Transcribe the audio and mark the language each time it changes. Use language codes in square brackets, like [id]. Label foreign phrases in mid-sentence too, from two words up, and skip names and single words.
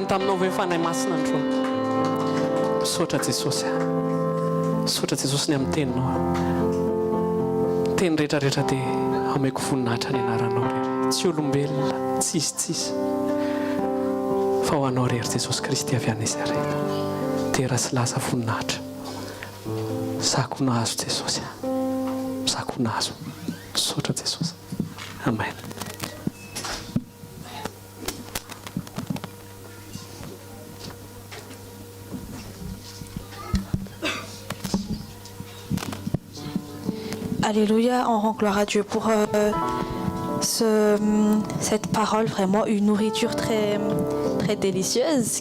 [mg] taminao ve fanay masina androany saotra Jesosy ny amin'ny teninao teny rehetrarehetra dia ameko voninahitra ny anaranao rery tsy olombelona tsisy fa ho anao rery Jesosy Kristy avy any Nazareta tera sy lasa voninahitra zako nahazo Jesosy zako nahazo saotra Jesosy amen. [fr] Alléluia, on rend gloire à Dieu pour cette parole, vraiment une nourriture très, très délicieuse.